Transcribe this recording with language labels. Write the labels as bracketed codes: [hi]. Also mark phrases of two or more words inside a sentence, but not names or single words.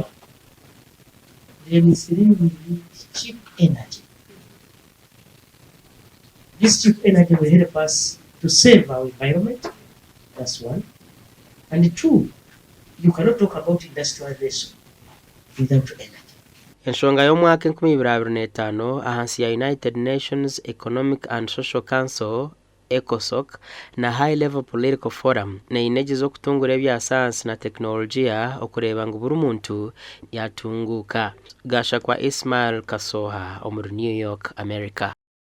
[en] Then we need cheap energy. This cheap energy will help us to save our environment. That's one. And 2, you cannot talk about industrialization without energy. [nyn] Enshonga yo mwaka 2025 ahansi ya United Nations Economic and Social Council ECOSOC na High Level Political Forum na ineji zo kutungura ebya science na teknolojia okureba ngo buri muntu yatunguka. Gasha kwa Ismail Kasoha omuri New York, America.